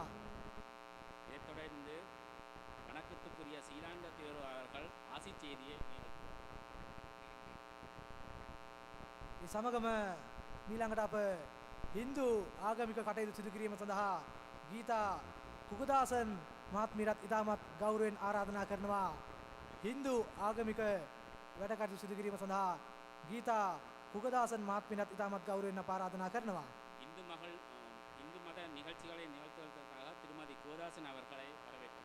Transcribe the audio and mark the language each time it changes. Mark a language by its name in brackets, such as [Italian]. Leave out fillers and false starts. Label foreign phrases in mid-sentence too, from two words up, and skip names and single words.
[Tamil] இதைத் தொடர்ந்து வணக்கத்துக்குரிய சீராண்ட தேரோ அவர்கள் ஆசிச் செய்தியை நிகழ்த்துவர். [Sinhala] මේ සමගම ඊළඟට අප Hindu ආගමික කටයුතු සිදු කිරීම සඳහා ගීතා කුගදාසන් මහත්මියත් ඉතාමත් ගෞරවයෙන් ආරාධනා කරනවා. Hindu ආගමික වැඩ කටයුතු සිදු කිරීම සඳහා ගීතා කුගදාසන් මහත්මියත් ඉතාමත් ගෞරවයෙන් ආරාධනා කරනවා. [Tamil] இந்து மத நிகழ்ச்சிகளை நிகழ்த்துவதற்காக திருமதி கோதாசன் அவர்களை வரவேற்கிறோம்.